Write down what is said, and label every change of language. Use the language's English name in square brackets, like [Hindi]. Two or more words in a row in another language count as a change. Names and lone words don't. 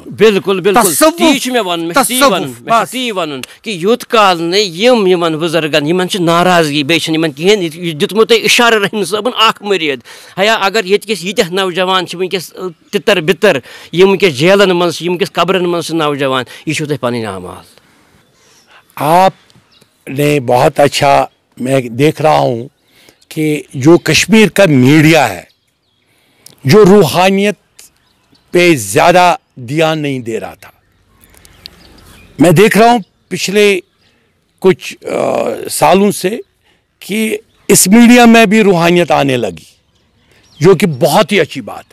[Kashmiri] بِلکُل تی چھُ مےٚ وَنُن کہِ یوٗت کال نہٕ یِمن بُزرگن یِمن چھِ ناراضگی بیٚیہِ چھِنہٕ یِمن کِہینۍ یہِ دیُتمُت تۄہہِ اِشارٕ رحیٖم صٲبُن اکھ مٔریٖد ہیا اگر ییٚتہِ کِس ییٖتیاہ نوجوان چھِ وٕنکیٚس تِتر بِتر یِم وٕنکیٚس جیلن منٛز چھِ یِم وٕنکیٚس قبرن منٛز چھِ نوجوان یہِ چھُو تۄہہِ پَنٕنۍ اعمال [Urdu] آپ نے بہت اچھا میں دیکھ رہا ہوں کہ جو کشمیر کا میڈیا ہے جو روحانیت پہ زیادہ دھیان نہیں دے رہا تھا میں دیکھ رہا ہوں پچھلے کچھ سالوں سے کہ اس میڈیا میں بھی روحانیت آنے لگی جو کہ بہت ہی اچھی